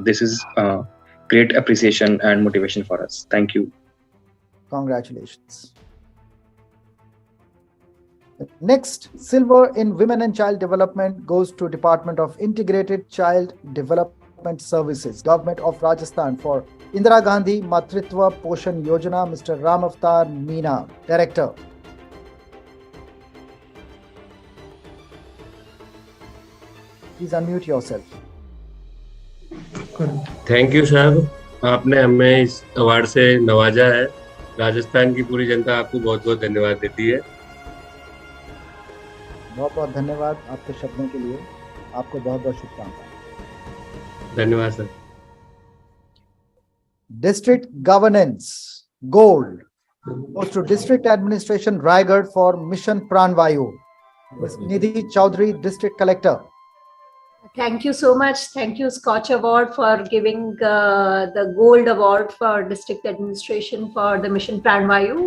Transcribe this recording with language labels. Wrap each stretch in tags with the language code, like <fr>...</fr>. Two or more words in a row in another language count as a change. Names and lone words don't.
<en>This is great appreciation and motivation for us. Thank you. Congratulations. Next, Silver in Women and Child Development goes to Department of Integrated Child Development Services, Government of Rajasthan for Indira Gandhi Matritva Poshan Yojana, Mr. Ram Avatar Meena, Director. Please unmute yourself. thank you</en> <hi>साहब, आपने हमें इस अवार्ड से नवाजा है। राजस्थान की पूरी जनता आपको बहुत बहुत धन्यवाद देती है। बहुत बहुत धन्यवाद आपके शब्दों के लिए। आपको बहुत बहुत शुभकामनाएं। धन्यवाद सर।</hi> <en>District Governance Gold goes to District Administration Raigad for Mission Pranvayu. Ms. Nidhi Chaudhary, District Collector. Thank you so much. Thank you, SKOCH Award, for giving the Gold Award for District Administration for the Mission Pranvayu.</en>